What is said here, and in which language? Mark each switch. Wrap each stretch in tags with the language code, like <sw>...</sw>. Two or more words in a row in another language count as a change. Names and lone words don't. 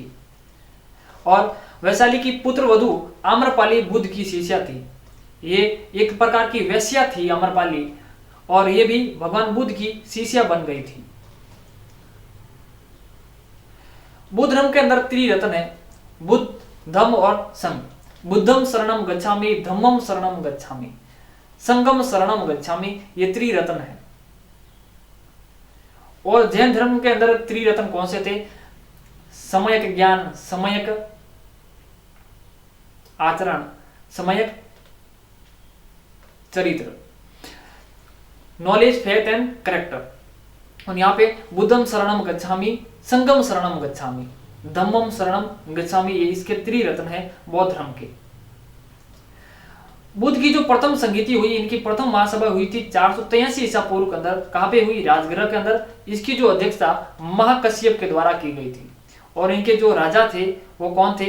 <hi>और वैशाली की पुत्र वधू आम्रपाली बुद्ध की शिष्या थी। ये एक प्रकार की वैश्या थी आम्रपाली, और ये भी भगवान बुद्ध की शिष्या बन गई थी। बुद्ध धर्म के अंदर त्रिरत्न है, बुद्ध, धम्म और संघ।</hi> <pi>बुद्धम शरणम गच्छामि, धम्मम शरणम गच्छामि, संघम शरणम गच्छामि।</pi> <hi>ये त्रिरत्न है। और जैन धर्म के अंदर त्रिरत्न कौन से थे? सम्यक ज्ञान, सम्यक आचरण, सम्यक चरित्र,</hi> <en>knowledge, faith and character.</en> <hi>और यहाँ पे</hi> <pi>बुद्धम शरणम गच्छामि, संगम शरणम गच्छामि, धम्मम शरणम गच्छामि,</pi> <hi>ये इसके त्रिरत्न है बौद्ध धर्म के। बुद्ध की जो प्रथम संगीति हुई, इनकी प्रथम महासभा हुई थी 483 ईसा पूर्व के अंदर। कहां पे हुई? राजगृह के अंदर। इसकी जो अध्यक्षता महाकश्यप के द्वारा की गई थी, और इनके जो राजा थे वो कौन थे?</hi>